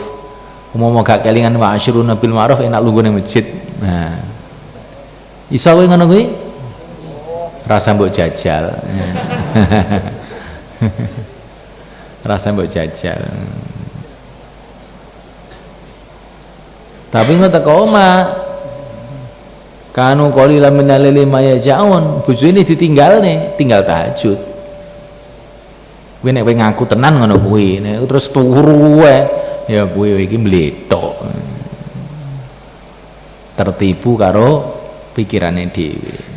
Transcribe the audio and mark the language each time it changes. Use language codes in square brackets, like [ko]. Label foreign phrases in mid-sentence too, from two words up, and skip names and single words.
[jv] Momo gak kelingan [ar] وعاشروهن بالمعروف [jv] enak lungguh ning masjid. Nah, iso kowe ngono kuwi? Rasa mbok jajal. Rasa mbok jajal. Tapi ngono teko omah. [ar] كانوا قليلا من الليل ما يهجعون. [jv] Bojone ditinggalne, tinggal tahajud. Kowe nek kowe ngaku tenan ngono kuwi, nek terus turu wae, ya kowe iki mletok. Tertipu karo pikirannya dhewe.